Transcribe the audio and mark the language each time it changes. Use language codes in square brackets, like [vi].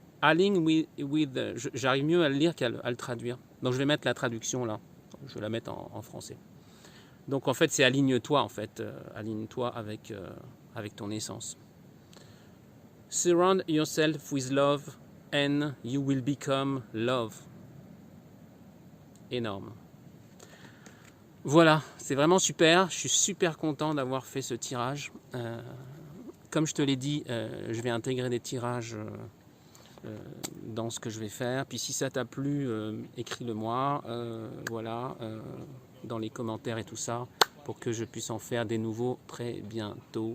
[en] Align with [fr] j'arrive mieux à le lire qu'à le traduire. Donc, je vais mettre la traduction là. Je vais la mettre en français. Donc, en fait, c'est aligne-toi, en fait. Aligne-toi avec ton essence. [en] Surround yourself with love and you will become love. [fr] Énorme. Voilà, c'est vraiment super. Je suis super content d'avoir fait ce tirage. Comme je te l'ai dit, je vais intégrer des tirages dans ce que je vais faire. Puis si ça t'a plu, écris-le-moi. Voilà, dans les commentaires et tout ça, pour que je puisse en faire des nouveaux très bientôt.